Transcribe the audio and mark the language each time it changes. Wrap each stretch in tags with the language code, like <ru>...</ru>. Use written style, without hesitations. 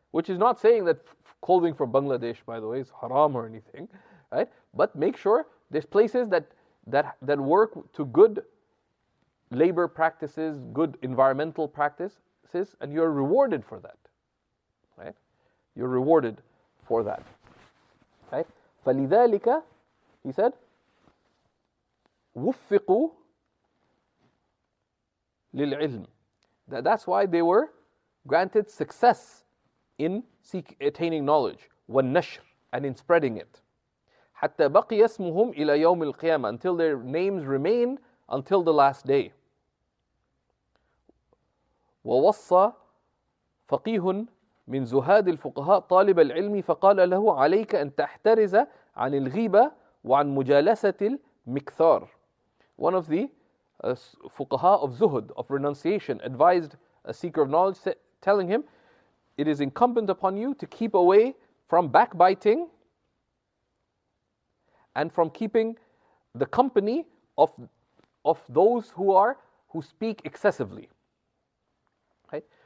<en>Which is not saying that clothing from Bangladesh, by the way, is haram or anything, right? But make sure there's places that work to good labor practices, good environmental practices, and you're rewarded for that, right? You're rewarded for that, right?</en> <ar>فَلِذَلِكَ,</ar> <en>he said,</en> <ar>وُفِّقُوا لِلْعِلْمِ.</ar> <en>That's why they were granted success in attaining knowledge,</en> <ar>وَالنَّشْرِ,</ar> <en>and in spreading it.</en> <ar>حَتَّى بَقِيَ اسْمُهُمْ إِلَى يَوْمِ الْقِيَامَةِ,</ar> <en>until their names remain until the last day.</en> <ar>وَوَصَّى فَقِيهٌ من زهاد الفقهاء طالب العلم فقال له عليك أن تحترز عن الغيبة وعن مجالسة المكثار.</ar> <en>One of the fuqaha of zuhud, of renunciation, advised a seeker of knowledge, telling him, it is incumbent upon you to keep away from backbiting and from keeping the company of those who speak excessively. Right?</en>